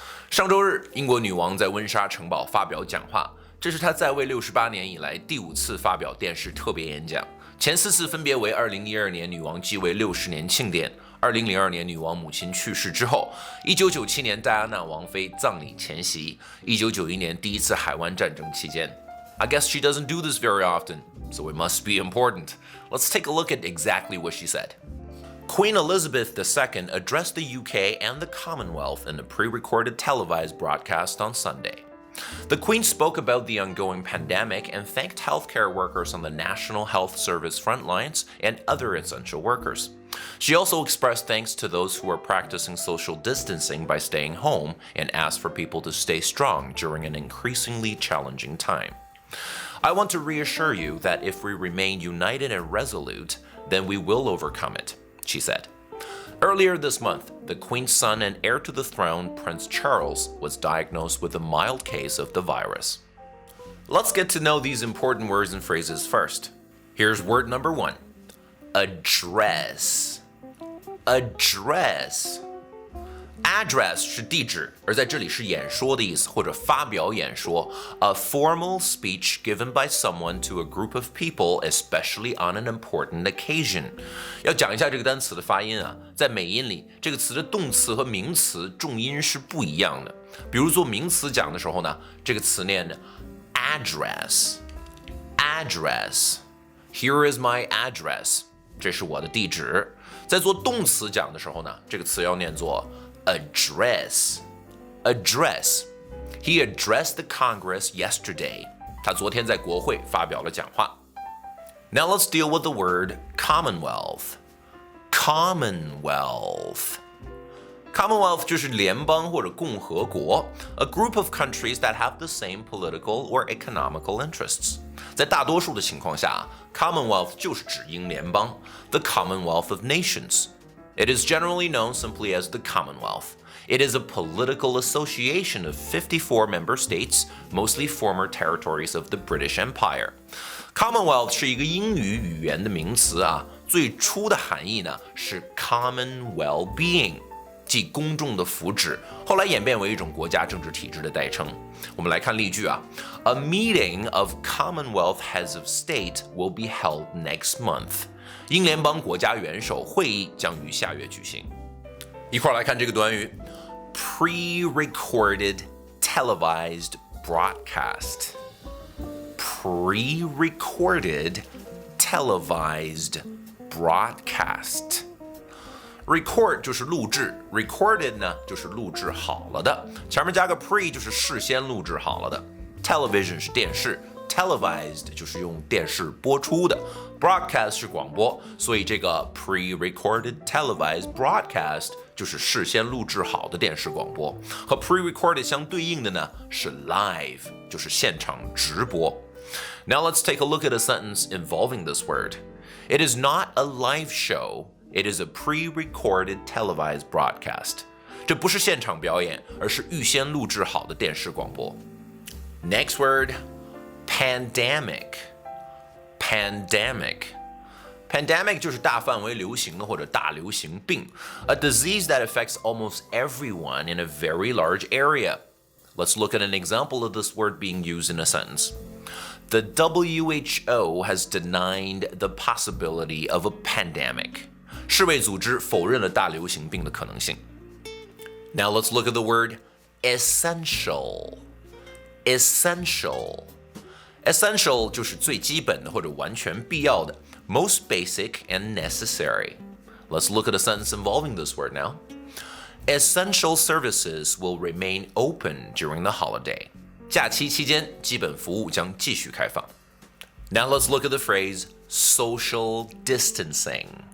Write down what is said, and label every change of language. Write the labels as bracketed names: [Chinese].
[Chinese] 上周日，英国女王在温莎城堡发表讲话，这是她在位68年以来第5次发表电视特别演讲。前4次分别为2012年女王继位60年庆典、2002年女王母亲去世之后、1997年戴安娜王妃葬礼前夕、1991年第1次海湾战争期间。 [English] I guess she doesn't do this very often, so it must be important. Let's take a look at exactly what she said. Queen Elizabeth II addressed the UK and the Commonwealth in a pre-recorded televised broadcast on Sunday. The Queen spoke about the ongoing pandemic and thanked healthcare workers on the National Health Service front lines and other essential workers. She also expressed thanks to those who are practicing social distancing by staying home and asked for people to stay strong during an increasingly challenging time. I want to reassure you that if we remain united and resolute, then we will overcome it, she said. Earlier this month, the Queen's son and heir to the throne, Prince Charles, was diagnosed with a mild case of the virus. Let's get to know these important words and phrases first. Here's word number 1. Address. [Chinese] Address 是地址，而在这里是演说的意思，或者发表演说。 [English] A formal speech given by someone to a group of people, especially on an important occasion. [Chinese] 要讲一下这个单词的发音啊，在美音里，这个词的动词和名词重音是不一样的。比如做名词讲的时候呢，这个词念 address。 [English] Here is my address. [Chinese] 这是我的地址。在做动词讲的时候呢，这个词要念作Address. [English] He addressed the Congress yesterday. [Chinese] 他昨天在国会发表了讲话。 [English] Now let's deal with the word Commonwealth. Commonwealth [Chinese] 就是联邦或者共和国 [English] ，a group of countries that have the same political or economical interests. [Chinese] 在大多数的情况下 [English] ，Commonwealth 就是指英联邦 ，the Commonwealth of Nations.It is generally known simply as the Commonwealth. It is a political association of 54 member states, mostly former territories of the British Empire. [Chinese] Commonwealth 是一个英语语言的名词啊，最初的含义呢是 [English] common well-being， [Chinese] 即公众的福祉，后来演变为一种国家政治体制的代称。我们来看例句啊 [English] ，A meeting of Commonwealth heads of state will be held next month. [Chinese] 英联邦国家元首会议将于下月举行。一块来看这个短语 ，pre-recorded televised broadcast. [English] Pre-recorded televised broadcast. [Chinese] Record 就是录制 ，recorded 呢就是录制好了的，前面加个 pre 就是事先录制好了的。 Television 是电视。Televised 就是用电视播出的 ，broadcast 是广播，所以这个 pre-recorded televised broadcast 就是事先录制好的电视广播。和 pre-recorded 相对应的呢是 live， 就是现场直播。 [English] Now let's take a look at a sentence involving this word. It is not a live show. It is a pre-recorded televised broadcast. [Chinese] 这不是现场表演，而是预先录制好的电视广播。 [English] Next word.Pandemic [Chinese] 就是大范围流行的或者大流行病 [English] a disease that affects almost everyone in a very large area. Let's look at an example of this word being used in a sentence. The WHO has denied the possibility of a pandemic. [Chinese] 世卫组织否认了大流行病的可能性。 [English] Now let's look at the word essential.Essential [Chinese] 就是最基本的或者完全必要的 [English] most basic and necessary. Let's look at a sentence involving this word now. Essential services will remain open during the holiday. [Chinese] 假期期间，基本服务将继续开放。 [English] Now let's look at the phrase social distancing.